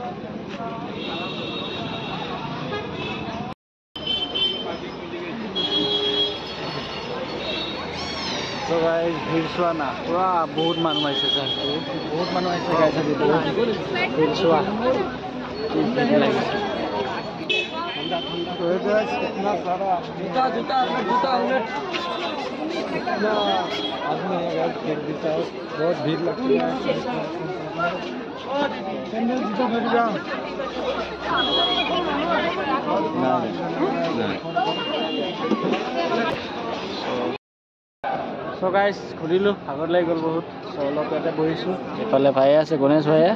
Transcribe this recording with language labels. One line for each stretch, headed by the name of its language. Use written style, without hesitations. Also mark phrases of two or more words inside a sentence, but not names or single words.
Assamese: চ' গাইজ ভিৰ চোৱা না, পুৰা বহুত মানুহ আহিছে ছাৰ, বহুত মানুহ আহিছে গাইজ. ভিৰ চোৱা কি ভিৰ লাগিছে.
Hindi: कितना सारा जूता आदमी है, बहुत भीड़ लगती है.
Assamese: চ' গাইজ ঘূৰিলোঁ, ভাগৰ লাগি গ'ল বহুত. চ' অলপ ইয়াতে বহিছোঁ. এইফালে ভাই আছে, গণেশ ভাইয়ে.